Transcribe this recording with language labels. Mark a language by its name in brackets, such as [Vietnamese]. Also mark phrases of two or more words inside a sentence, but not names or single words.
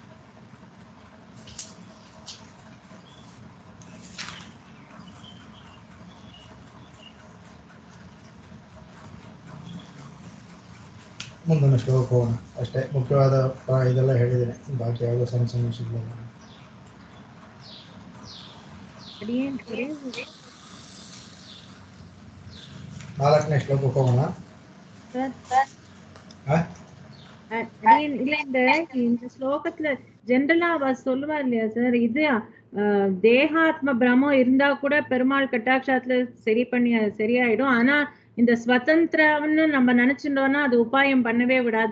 [Kannada] ಮುಂದೊಂದು ಶ್ಲೋಕ ಹೋಗೋಣ ಅಷ್ಟೇ. ಮುಖ್ಯವಾದ ಇದೆಲ್ಲ ಹೇಳಿದ್ದೇನೆ, ಬಾಕಿ ಯಾವುದೋ ಸಣ್ಣ ಸಣ್ಣ ವಿಷಯಗಳು. 4ನೇ ಶ್ಲೋಕಕ್ಕೆ ಹೋಗೋಣ. [Tamil] இந்த ஸ்லோகத்துல ஜென்ரலா அவ சொல்லுவா இல்லையா சார், இது தேகாத்ம பிரமம் இருந்தா கூட பெருமாள் கட்டாட்சத்துல சரியாயிடும். ஆனா இந்த ஸ்வதந்திரம்னு நம்ம நினைச்சிட்டோம்னா அது உபாயம் பண்ணவே விடாது.